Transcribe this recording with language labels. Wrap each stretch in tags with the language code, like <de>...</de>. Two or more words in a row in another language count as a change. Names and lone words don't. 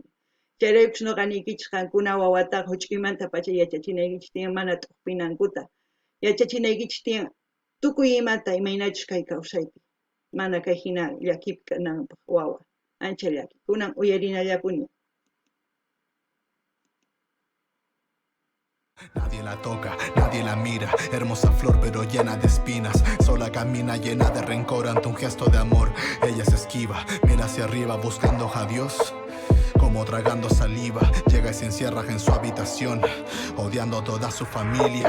<qu>Chayraykus noqanikichis qankuna wawataqa huch'uymanta pacha yachachinaykichis tiyan mana t'uqpinankuta. Yachachinaykichis tiyan tukuy imata imaynachus kay kawsaypi. Mana kay hina llakipi kananpaq wawa. Ancha llaki. Kunan uyarinallapuni.</qu> <es>Nadie la toca, nadie la mira, hermosa flor pero llena de espinas, sola camina llena de rencor ante un gesto de amor. Ella se esquiva, mira hacia arriba buscando a Dios, como tragando saliva, llega y se encierra en su habitación, odiando a toda su familia.</es>